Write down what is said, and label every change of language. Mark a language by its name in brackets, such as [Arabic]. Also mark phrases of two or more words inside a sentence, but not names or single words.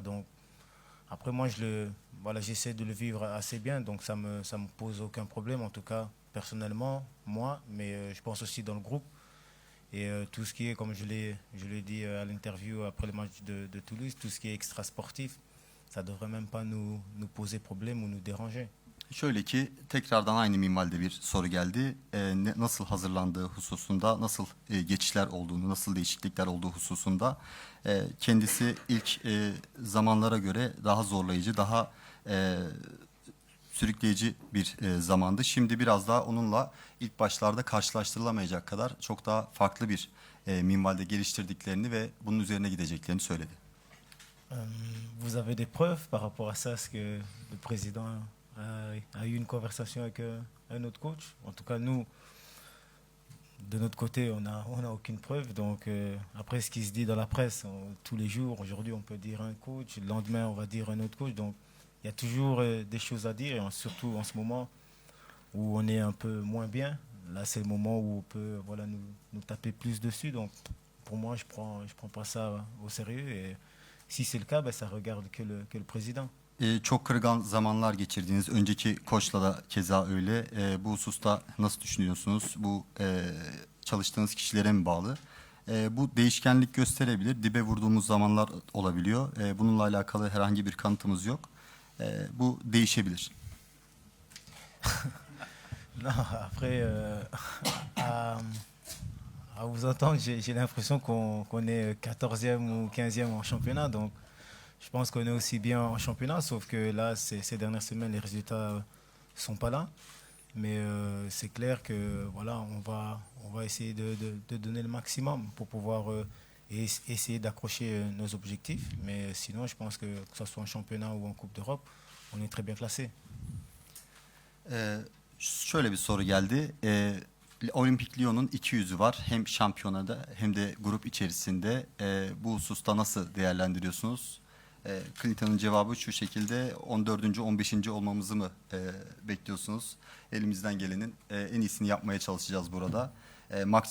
[French] Donc, après, moi, voilà, j'essaie de le vivre assez bien, donc ça me pose aucun problème. En tout cas, personnellement, moi, mais je pense aussi dans le groupe. Et tout ce qui est, comme je l'ai dit à l'interview après le match de Toulouse, tout ce qui est extra sportif, ça ne devrait même pas nous poser problème ou nous déranger. [Turkish] Şöyle ki tekrardan aynı minvalde bir soru geldi. Nasıl hazırlandığı hususunda, nasıl geçişler olduğunu, nasıl değişiklikler olduğu hususunda kendisi ilk zamanlara göre daha zorlayıcı, daha sürükleyici bir zamandı. Şimdi biraz daha onunla ilk başlarda karşılaştırılamayacak kadar çok daha farklı bir minvalde geliştirdiklerini ve bunun üzerine gideceklerini söyledi. [French] Vous avez des preuves par rapport à ça? Est-ce que le président a eu une conversation avec un autre coach? En tout cas, nous, de notre côté, on a aucune preuve. Donc, après ce qui se dit dans la presse, tous les jours, aujourd'hui, on peut dire un coach, le lendemain, on va dire un autre coach. Donc, il y a toujours des choses à dire, et surtout en ce moment où on est un peu moins bien. Là, c'est le moment où on peut voilà, nous taper plus dessus. Donc, pour moi, je prends pas ça au sérieux. Et si c'est le cas, ben, ça regarde que le président. [Turkish] Çok kırılgan zamanlar geçirdiğiniz, önceki koçla da keza öyle. Bu hususta nasıl düşünüyorsunuz? Bu çalıştığınız kişilere mi bağlı? Bu değişkenlik gösterebilir. Dibe vurduğumuz zamanlar olabiliyor. Bununla alakalı herhangi bir kanıtımız yok. Bu değişebilir. [French] Non, après, à vous entendre, j'ai l'impression qu'on est 14e ou 15e en championnat. Donc, je pense qu'on est aussi bien en championnat, sauf que là, ces dernières semaines, les résultats ne sont pas là. Mais c'est clair que voilà, on va essayer de donner le maximum pour pouvoir essayer d'accrocher nos objectifs. Mais sinon, je pense que ce soit en championnat ou en Coupe d'Europe, on est très bien classé. [Turkish] Şöyle bir soru geldi. Olimpik Lyon'un iki yüzü var. Hem şampiyonada hem de grup içerisinde. Bu hususta nasıl değerlendiriyorsunuz? Clinton'ın cevabı şu şekilde: 14. 15. olmamızı mı bekliyorsunuz? Elimizden gelenin en iyisini yapmaya çalışacağız burada.